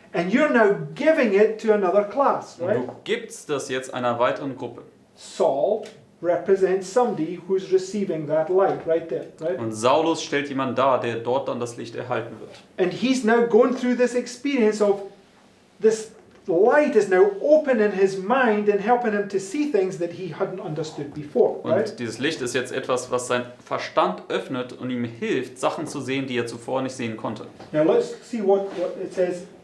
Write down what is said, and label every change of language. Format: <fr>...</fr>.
<en>And you're now giving it to another class,</en> <de>Und</de> <en>right?</en> <de>du gibst das jetzt einer weiteren Gruppe.</de> <en>Saul represents somebody who's receiving that light right there, right?</en> <de>Und Saulus stellt jemanden dar, der dort dann das Licht erhalten wird.</de> <en>And he's now going through this experience of this light is now opening his mind and helping him to see things that he hadn't understood before, right?</en> <de>Und dieses Licht ist jetzt etwas, was sein Verstand öffnet und ihm hilft, Sachen zu sehen, die er zuvor nicht sehen konnte.</de> <en>Now let's see what it says.</en>